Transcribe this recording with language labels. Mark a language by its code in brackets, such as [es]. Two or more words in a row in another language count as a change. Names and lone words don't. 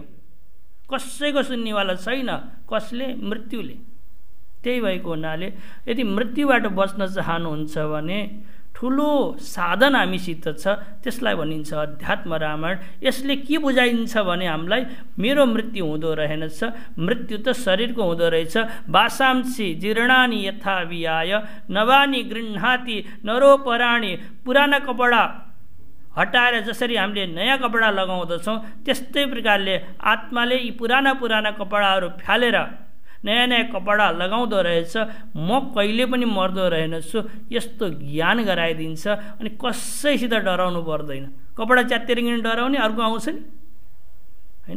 [ne] कसैको सुन्नेवाला छैन। कसले? मृत्युले। त्यही भएको हुनाले यदि मृत्युबाट बच्न चाहनुहुन्छ भने ठुलो साधन हामीसित छ, त्यसलाई भनिन्छ अध्यात्म रामायण। यसले के बुझाइन्छ भने हामीलाई मेरो मृत्यु हुँदो रहेनछ, मृत्यु त शरीरको हुँदो रहेछ। [sa] वासांसि जीर्णानि यथा वियाय नवानी गृह्णाति नरोपराणी। [ne] पुराना कपडा हटाएर जसरी हामीले नयाँ कपडा लगाउँदछौँ, त्यस्तै प्रकारले आत्माले यी पुराना कपडाहरू फालेर नयाँ नयाँ कपडा लगाउँदो रहेछ। म कहिले पनि मर्दो रहेनछु, यस्तो ज्ञान गराइदिन्छ। अनि कसैसित डराउनु पर्दैन। कपडा च्यात्तिएर डराउने अर्को आउँछ नि, होइन?